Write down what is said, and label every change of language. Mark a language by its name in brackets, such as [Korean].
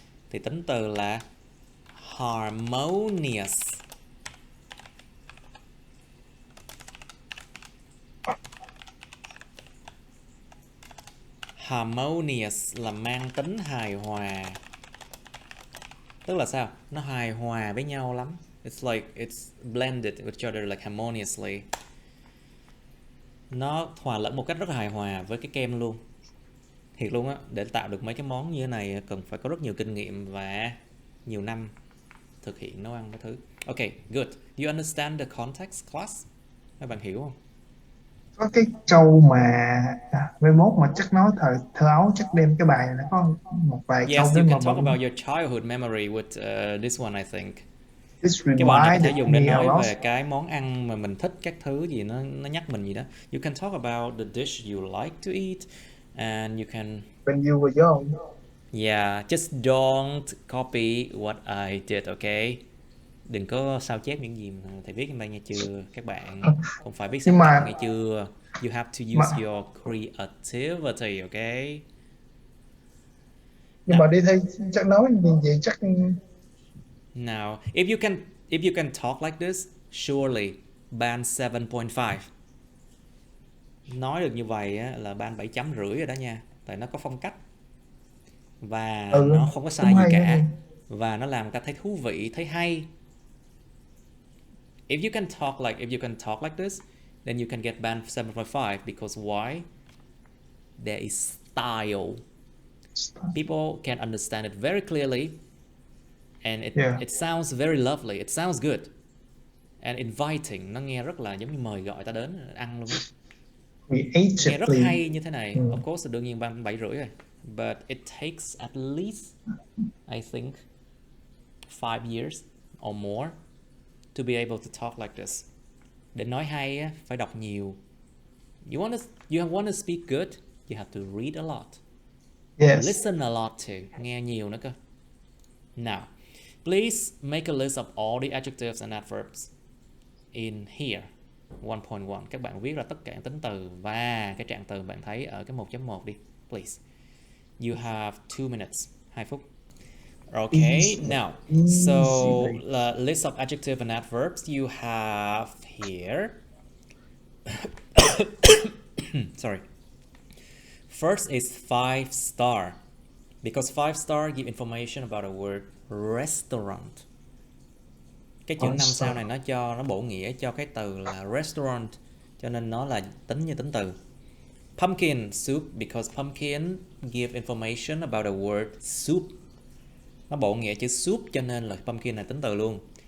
[Vietnamese] Thì tính từ là harmonious. Harmonious là mang tính hài hòa. Tức là sao? Nó hài hòa với nhau lắm. [English] It's like it's blended with each other like harmoniously. [Vietnamese] Nó hòa lẫn một cách rất là hài hòa với cái kem luôn. Thiệt luôn á, để tạo được mấy cái món như thế này cần phải có rất nhiều kinh nghiệm và nhiều năm thực hiện nấu ăn cái thứ. [English] Okay, good. You understand the context, class? [Vietnamese] Các bạn hiểu không? Có cái câu mà mai mốt mà chắc nói thơ ấu chắc đem cái bài này nó có một vài câu. [English] Yes, you can talk about your childhood memory with this one, I think. [Vietnamese] Cái bài này có thể dùng để nói về cái món ăn mà mình thích, các thứ gì nó nhắc mình gì đó. [English] You can talk about the dish you like to eat, and you can. When you were young. Yeah, just don't copy what I did, okay? [Vietnamese] Đừng có sao chép những gì mà thầy viết trên đây nghe chưa các bạn. Không phải viết sáng tạo nghe chưa. [English] You have to use your creativity, okay? [Vietnamese] Nhưng mà đi thi chắc nói như vậy chắc. [English] Now, if you can talk like this, surely band 7.5. [Vietnamese] Nói được như vậy á, là band 7.5 rồi đó nha. Tại nó có phong cách. Và nó không có sai gì cả. Và nó làm người ta thấy thú vị, thấy hay. [English] If you can talk like this, then you can get band 7.5 because why? There is style. People can understand it very clearly, and it sounds very lovely. It sounds good and inviting. [Vietnamese] Nó nghe rất là giống như mời gọi ta đến ăn luôn. Nghe rất [English] Creatively. [Vietnamese] hay như thế này. [English] Of course, [Vietnamese] đương nhiên bằng 7 rưỡi rồi. [English] But it takes at least, I think, 5 years or more to be able to talk like this. [Vietnamese] Để nói hay á, phải đọc nhiều. [English] You want to speak good, you have to read a lot. Yes. Listen a lot too. [Vietnamese] Nghe nhiều nữa cơ. [English] Now, please make a list of all the adjectives and adverbs in here. 1.1. [Vietnamese] Các bạn viết ra tất cả những tính từ và cái trạng từ bạn thấy ở cái 1.1 đi. [English] Please. You have 2 minutes. [Vietnamese] 2 phút. [English] Okay, now, so list of adjective and adverbs you have here. Sorry. First is 5 star, because 5 star give information about a word restaurant. [Vietnamese] Cái chữ 5 sao này nó bổ nghĩa cho cái từ là restaurant, cho nên nó là tính như tính từ. [English] Pumpkin soup, because pumpkin give information about a word soup. [Vietnamese] Nó bổ nghĩa chữ soup cho nên là pumpkin là tính từ luôn.